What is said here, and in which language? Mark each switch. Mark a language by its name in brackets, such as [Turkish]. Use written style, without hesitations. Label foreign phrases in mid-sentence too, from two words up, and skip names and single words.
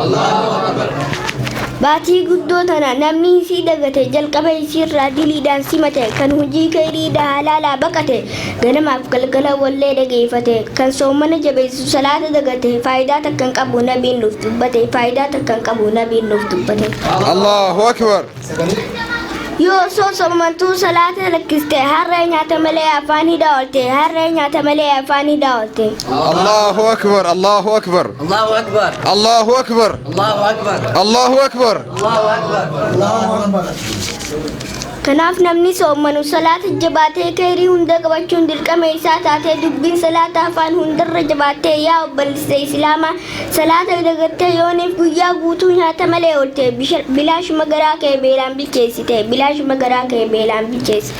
[Oromo] Baatii guddoota namni isii dagate jalqaba isiirraa diliidhaan simate kan hojii kayriidha halaalaa baqate ganamaaf galgala wallee dhageeffate kan soomana jabeessu salaata dagate faayidaa takkan qabu nabiin nuuf dubbate faayidaa takkan qabu nabiin nuuf dubbate. [Arabic] الله أكبر. [Oromo] Yoo soomantuu salaata lakkiste harree nyaata malee afaan hidhaa oolte harree nyaata malee afaan hidhaa oolte. [Arabic] الله أكبر. الله أكبر. الله أكبر. الله أكبر. الله أكبر. الله أكبر. الله أكبر. الله أكبر. [Oromo] Kanaaf namni soomanu salaata jabaatee kayrii hunda qabachuun dirqama isaa taatee dubbiin salaata afaan hundarra jabaattee yaa obboleessa islaamaa salaata dagattee yooniif guyyaa guutuu nyaata malee oolte bilaashuma garaa kee beelaan bilcheessite bilaashuma garaa kee beelaan bilcheessite.